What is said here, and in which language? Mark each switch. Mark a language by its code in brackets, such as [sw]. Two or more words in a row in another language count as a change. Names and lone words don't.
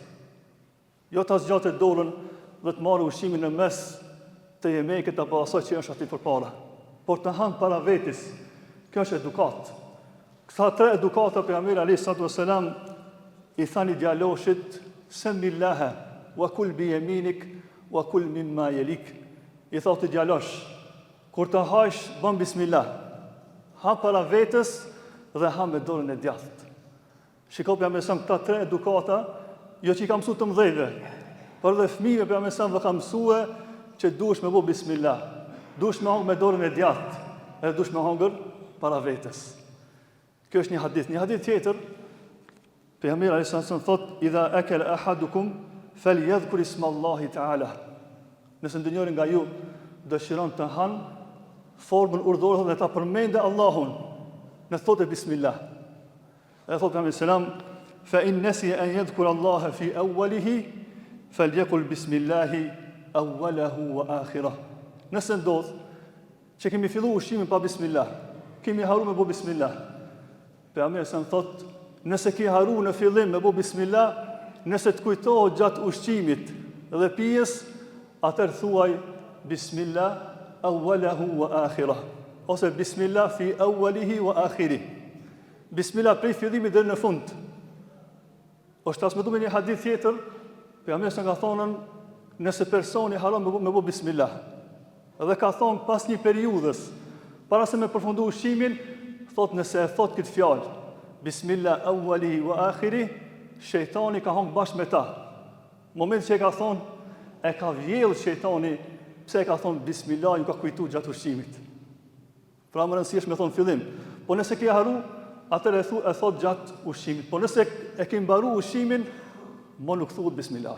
[sq] Jo ta zgjatë dorën dhe të marrë ushqimin në mes të yemekut apo asaj që është aty përpara, por të han para vetes. Kjo është edukat. Këta tre edukata pejgamberi [ar] عليه السلام [sq] i thani djaloshit [ar] سم الله وكل بيمينك وكل مما يليك. [sq] I thotë djalosh, kur të hajsh bën bismillah. Ha para vetes dhe ha me dorën e djathtë. Shikoj pejgamberi sa këta tre edukata, jo që i ka mësuar të mëdhëve, por dhe fëmijëve pejgamberi sa ka mësuar që duhesh me bë bismillah. Duhesh me hangër me dorën e djathtë, edhe duhesh me hangër para vetes. Kjo është një hadith. Një hadith tjetër, pejgamberi [ar] عليه السلام [sq] thotë: [ar] "إذا أكل أحدكم فليذكر اسم الله تعالى." [sq] Nëse ndonjëri nga ju dëshiron të hanë, formën urdhërohet dhe ta përmendë Allahun, në thotë bismillah. E thotë pejgamberi selam: [ar] "فإن نسي أن يذكر الله في أوله فليقل بسم الله أوله وآخره." [sq] Nëse ndodh që kemi filluar ushqimin pa bismillah, kemi haruar me bë bismillah. Pejgamberi sa thotë, nëse ke haruar në fillim me bë bismillah, nëse të kujtohet gjatë ushqimit dhe pijes, atëherë thuaj [ar] بسم الله أوله وآخره, [sq] ose [ar] بسم الله في أوله وآخره. [sq] Bismillah prej fillimit deri në fund. Është transmetuar në një hadith tjetër, pejgamberi sa ka thonë, nëse personi haron me bë bismillah, dhe ka thonë pas një periudhës, para se me përfundu ushqimin, thotë nëse e thotë këtë fjalë, [ar] بسم الله أوله وآخره, [sq] shejtani ka hangë bashkë me ta. Moment që e ka thonë, e ka vjedhë shejtani, pse e ka thonë bismillah, ju ka kujtu gjatë ushqimit. Pra më rëndësishme me thonë fillim. Po nëse ke haru, atër e thotë gjatë ushqimit. Po nëse e ke mbaru ushqimin, mo nuk thuhet bismillah.